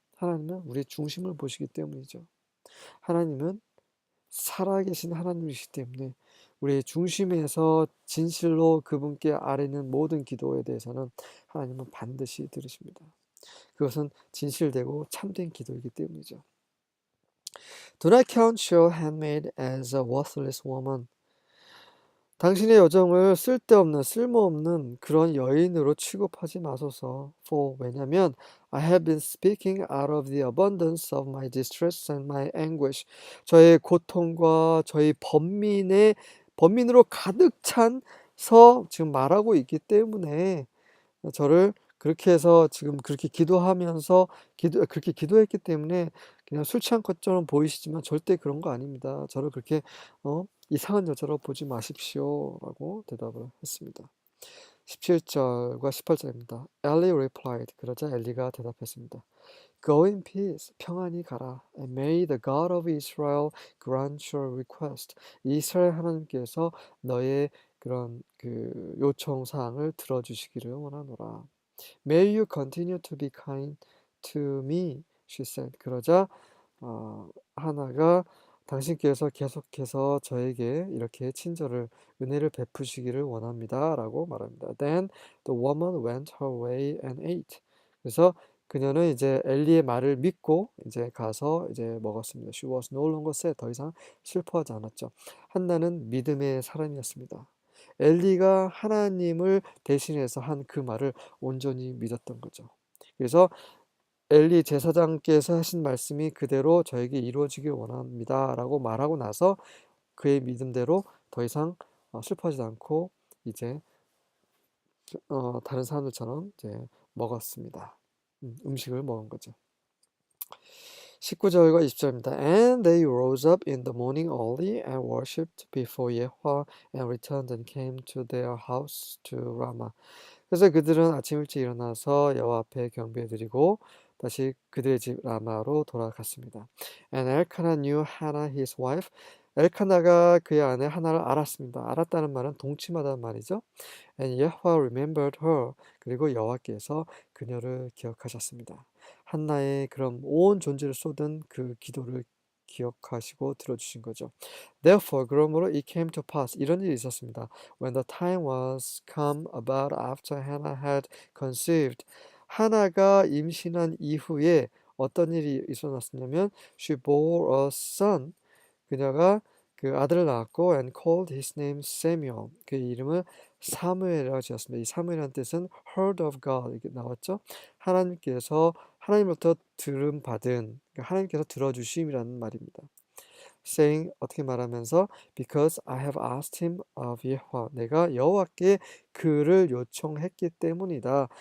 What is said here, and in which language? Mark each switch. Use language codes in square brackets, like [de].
[ko] 하나님은 우리의 중심을 보시기 때문이죠. 하나님은 살아계신 하나님이시기 때문에 우리의 중심에서 진실로 그분께 아뢰는 모든 기도에 대해서는 하나님은 반드시 들으십니다. 그것은 진실되고 참된 기도이기 때문이죠. [en] Do not count your handmaid as a worthless woman. [ko] 당신의 여정을 쓸데없는 쓸모없는 그런 여인으로 취급하지 마소서. [en] For [ko] 왜냐면 [en] I have been speaking out of the abundance of my distress and my anguish. [ko] 저의 고통과 저희 번민으로 가득 찬서 지금 말하고 있기 때문에 저를 그렇게 해서 지금 그렇게 기도하면서 그렇게 기도했기 때문에 그냥 술 취한 것처럼 보이시지만 절대 그런 거 아닙니다. 저를 그렇게 이상한 여자로 보지 마십시오라고 대답을 했습니다. 17절과 18절입니다. [en] Ellie replied. [ko] 그러자 엘리가 대답했습니다. [en] Go in peace. [ko] 평안히 가라. [en] And may the God of Israel grant your request. [ko] 이스라엘 하나님께서 너의 그런 그 요청 사항을 들어주시기를 원하노라. [en] May you continue to be kind to me, she said. [ko] 그러자 하나가 당신께서 계속해서 저에게 이렇게 은혜를 베푸시기를 원합니다. 라고 말합니다. [en] Then the woman went her way and ate. [ko] 그래서 그녀는 이제 엘리의 말을 믿고 이제 가서 이제 먹었습니다. [en] She was no longer sad. [ko] 더 이상 슬퍼하지 않았죠. 한나는 믿음의 사람이었습니다. 엘리가 하나님을 대신해서 한 그 말을 온전히 믿었던 거죠. 그래서 엘리 제사장께서 하신 말씀이 그대로 저에게 이루어지길 원합니다. 라고 말하고 나서 그의 믿음대로 더 이상 슬퍼하지 않고 이제 다른 사람들처럼 이제 먹었습니다. 음식을 먹은 거죠. 19절과 20절입니다. [en] And they rose up in the morning early and worshipped before Yahweh and returned and came to their house to Ramah. [ko] 그래서 그들은 아침 일찍 일어나서 여호와 앞에 경배드리고 다시 그들의 집 라마로 돌아갔습니다. [en] And Elkanah knew Hannah his wife. [ko] 엘카나가 그의 아내 하나를 알았습니다. 알았다는 말은 동침하다는 말이죠. [en] And Yahweh remembered her. [ko] 그리고 여호와께서 그녀를 기억하셨습니다. 한나의 그럼 온 존재를 쏟은 그 기도를 기억하시고 들어주신 거죠. [en] Therefore, [ko] 그러므로 [en] it came to pass. [ko] 이런 일이 있었습니다. [en] When the time was come about after Hannah had conceived. [ko] 하나가 임신한 이후에 어떤 일이 있었냐면 [en] she bore a son. [ko] 그녀가 그 아들을 낳았고 [en] and called his name Samuel. [ko] 그 이름을 사무엘이라고 지었습니다. 이 사무엘이라는 뜻은 [en] heard of God [ko] 이렇게 나왔죠. 하나님으로부터 들음 받은, 그러니까 하나님께서 들어주심이라는 말입니다. [en] saying [ko] 어떻게 말하면서 [en] because I have asked him of Yahweh. [ko] 내가 여호와께 그를 요청했기 때문이다.